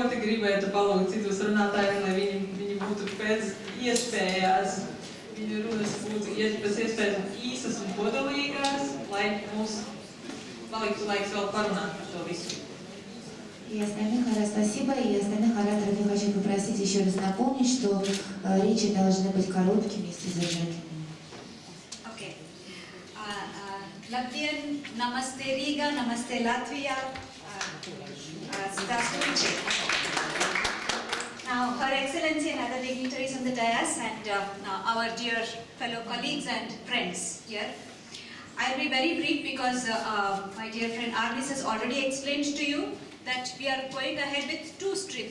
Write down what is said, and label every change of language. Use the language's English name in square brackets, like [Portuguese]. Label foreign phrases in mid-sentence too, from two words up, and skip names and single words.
[Latvian] gribētu palūgt citus runātājiem, lai viņi būtu pēc iespējās, viņu runas būtu pēc iespējas īsas un kodolīgās, lai mums paliktu laiks vēl parunāt par to visu. [Russian] И остальных спасибо, и остальных ораторов я хочу попросить еще раз напомнить, что речи должны быть короткими и содержательными. [English] Okay. Labdien, namaste Riga, namaste Latvia, Zdravstvuyte. Now, Her Excellency and other dignitaries on the dais and our dear fellow colleagues and friends here. I'll be very brief because my dear friend Arnis has already explained to you that we are going ahead with two streams.